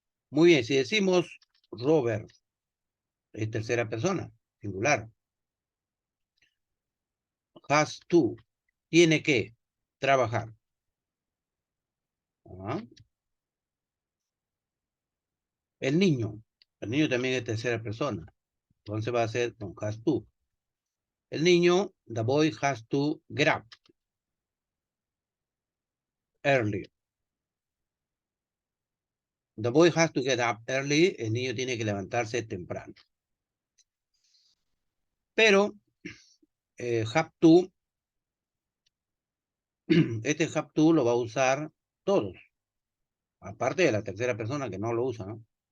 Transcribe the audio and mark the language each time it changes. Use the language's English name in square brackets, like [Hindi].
[Spanish] Muy bien, si decimos Robert, es tercera persona, singular. Has to, tiene que trabajar. ¿Ah? El niño también es tercera persona. Entonces va a ser con has to. El niño, [English] the boy has to get up early. The boy has to get up early. [Spanish] El niño tiene que levantarse temprano. Pero have to, este have to lo va a usar todos. Aparte de la tercera persona que no lo usa, ¿no?